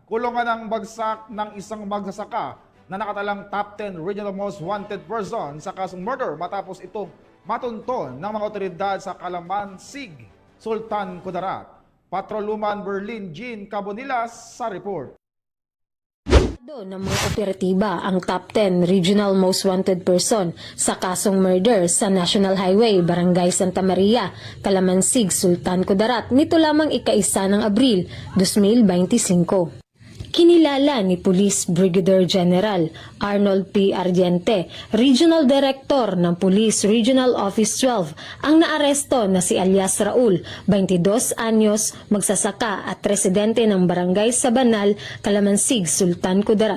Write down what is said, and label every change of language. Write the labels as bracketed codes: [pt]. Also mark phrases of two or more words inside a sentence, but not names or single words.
[tl] kulungan ng bagsak ng isang magsasaka na nakatalang [en] top 10 regional most wanted person [tl] sa kasong murder matapos itong matunton ng mga otoridad sa Calamansig, Sultan Kudarat. Patrolwoman Berlin Jean Cabonilas sa report. Ng mga operatiba ang [en] top 10 regional most wanted person [tl] sa kasong murder sa National Highway, Barangay Santa Maria, Calamansig, Sultan Kudarat nito lamang ika-1 ng Abril 2025. Kinilala ni Police Brigadier General Arnold P. Ardiente, Regional Director ng Police Regional Office 12, ang naaresto na si alias Raul, 22 anyos, magsasaka at residente ng Barangay Sabanal, Calamansig, Sultan Kudarat.